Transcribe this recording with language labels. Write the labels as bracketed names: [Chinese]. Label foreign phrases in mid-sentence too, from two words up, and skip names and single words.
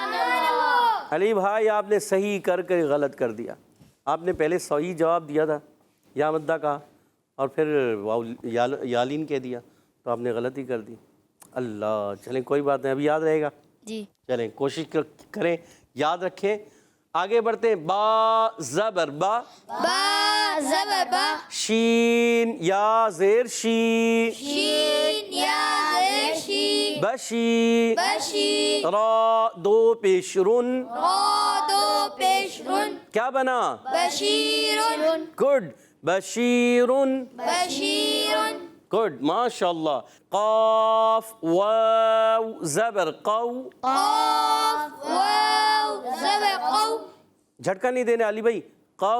[Urdu] علی بھائی آپ نے صحیح کر کے غلط کر دیا، آپ نے پہلے صحیح جواب دیا تھا، یا مدہ کہا، اور پھر واو یالین کہہ دیا، تو آپ نے غلطی کر دی۔ اللہ، چلیں کوئی بات نہیں، ابھی یاد رہے گا۔ جی چلیں کوشش کریں یاد رکھیں۔ آگے بڑھتے ہیں۔ با زبر با، با زبر با، شین یا زیر شی، شین یا زیر شی، بشی، بشی، را دو پیش رن، را دو پیش رن، کیا بنا؟ بشیرن، گڈ، بشیرن، بشیرن، گڈ، ماشاء اللہ۔ قاف واو زبر قو، قاف واو زبر قو، جھٹکا نہیں دینا علی بھائی، قو۔